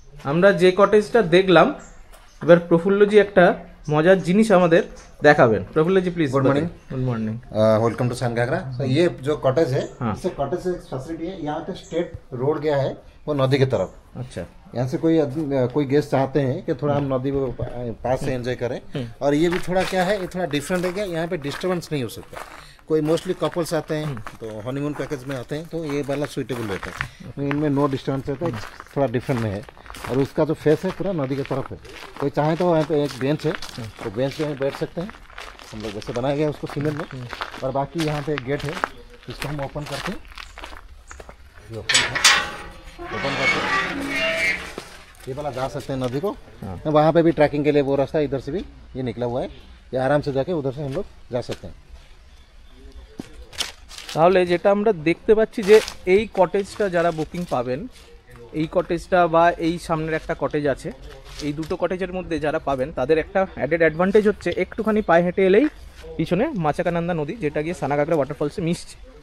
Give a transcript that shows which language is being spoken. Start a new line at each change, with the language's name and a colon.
Bangla: আমরা যে কটেজটা দেখলাম, এবার প্রফুল্লজি একটা मजार जिनिस हमारे देखाबेन।
Hindi: प्रफुल्ल जी please.
English: Good morning. Good morning, welcome to
Hindi: सानघागरा। ये जो कॉटेज है, हाँ। इसे कॉटेज से फैसिलिटी है, यहाँ पे स्ट्रेट रोड गया है वो नदी की तरफ। अच्छा, यहाँ से कोई गेस्ट चाहते हैं कि थोड़ा हम नदी को पास से एंजॉय करें, और ये भी थोड़ा क्या है, ये थोड़ा डिफरेंट है, क्या यहाँ पे डिस्टर्बेंस नहीं हो सकता। कोई मोस्टली कपल्स आते हैं तो हनीमून पैकेज में आते हैं तो ये वाला सुइटेबल रहता है, इनमें नो डिस्टर्बेंस रहता है, थोड़ा डिफरेंट में है। और उसका जो फेस है पूरा नदी की तरफ है। कोई चाहे तो वहाँ पे एक बेंच है, तो बेंच पे बैठ सकते हैं, हम लोग वैसे बनाया गया उसको सीमेंट में। और बाकी यहाँ पे एक गेट है, इसको हम ओपन करते हैं, ये ओपन करते ये वाला जा सकते हैं नदी को। वहाँ पे भी ट्रैकिंग के लिए वो रास्ता इधर से भी ये निकला हुआ है, ये आराम से जाके उधर से हम लोग जा सकते हैं।
Bangla: তাহলে যেটা আমরা দেখতে পাচ্ছি যে এই কটেজটা যারা বুকিং পাবেন, এই কটেজটা বা এই সামনের একটা কটেজ আছে, এই দুটো কটেজের মধ্যে যারা পাবেন তাদের একটা অ্যাডেড অ্যাডভান্টেজ হচ্ছে একটুখানি পায়ে হেঁটে এলেই পিছনে মাচাকানন্দা নদী, যেটা গিয়ে সানাঘাগরা ওয়াটারফলসে মিশছে।